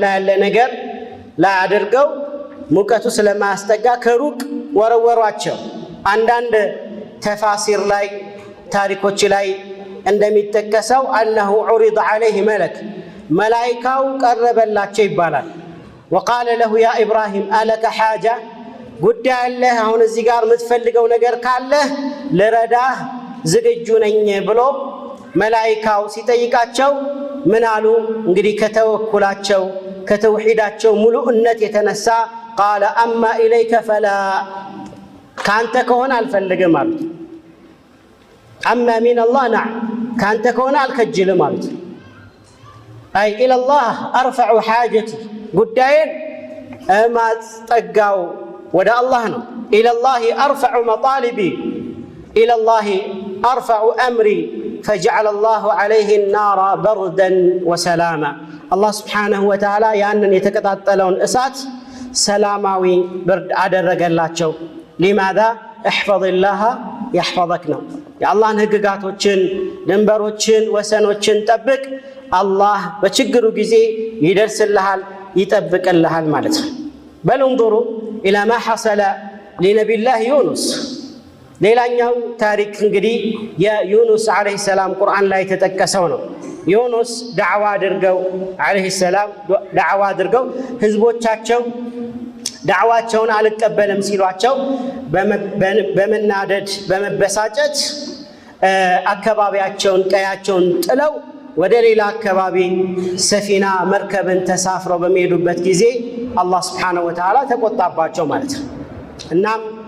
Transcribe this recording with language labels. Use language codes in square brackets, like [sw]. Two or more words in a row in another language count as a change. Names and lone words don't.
[am] ያለ ነገር ላይ አድርገው ሙቀቱ ስለማያስጠጋ ከሩቅ ወረወሯቸው። አንዳንድ ተፋሲር ላይ ታሪኮች ላይ እንደሚጠቀሰው [ar] أنه عرض عليه ملك [am] መላእክታው ቀረበላቸው ይባላል። [ar] وقال له يا إبراهيم ألك حاجة [am] ጉዳይ አለ አሁን እዚህ ጋር የምትፈልገው ነገር ካለ ለረዳህ ዝግጁ ነኝ ብሎ መላእክታው ሲጠይቃቸው ምን አሉ? እንግዲህ ከተወኩላቸው ከተውሂዳቸው ሙሉእነት የተነሳ [ar] قال أما إليك فلا [am] ካንተ ከሆነ አልፈልግም አሉት። [ar] أما من الله نعم [am] ካንተ ከሆነ አልከጅልም አሉት። [ar] أي إلى الله أرفع حاجتي [am] ጉዳይን ማስጠጋው ወደ አላህ ነው። [ar] إلى الله أرفع مطالبي إلى الله أرفع أمري فجعل الله عليه النار بردا وسلاما الله سبحانه وتعالى [am] ያንን የተቀጣጠለውን እሳት ሰላማዊ ብርድ አደረገላቸው። [ar] لماذا احفظ الله يحفظك [am] ነው። የአላህን ህግጋቶችን ድንበሮችን ወሰኖችን ጠብቅ አላህ በችግሩ ጊዜ ይደርስልሃል ይጠብቅልሃል ማለት ነው። [ar] بل انظروا إلى ما حصل لنبي الله يونس [am] ሌላኛው ታሪክ እንግዲህ የዩኑስ [ar] عليه السلام [am] ቁርአን ላይ ተጠቀሰው ነው። ዩኑስ ዳዕዋ አድርገው [ar] عليه السلام [am] ዳዕዋ አድርገው ህዝቦቻቸው ዳዕዋቸውን አልቀበልም ሲሏቸው በመናደድ በመበሳጨት አካባቢያቸውን ቀያቸውን ጥለው ወደ ሌላ አካባቢ ሰፊና መርከብን ተሳፍረው በሚሄዱበት ጊዜ አላህ [ar] سبحانه وتعالى [am] ተቆጣባቸው ማለት ነው። እናም